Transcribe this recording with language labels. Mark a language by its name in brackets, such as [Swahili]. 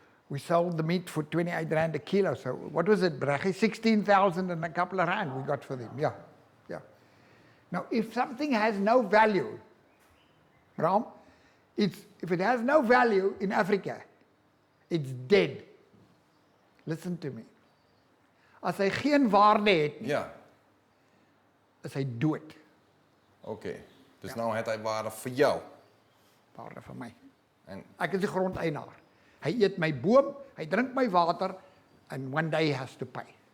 [English] We sold the meat for 28 rand a kilo. So what was it, Brachi? 16,000 and a couple of rand we got for them. Yeah, yeah. Now, if something has no value, Bram, if it has no value in Africa, it's dead. Listen to me. [Afrikaans] As hy geen waarde het nie, Ja. is hy dood. Oké. [Dutch] Dus nou heeft hij waarde voor jou. [Afrikaans] Waarde vir my. En Ek is die grondeienaar. Hy eet my boom, hy drink my water, [English] and one day he has to pay.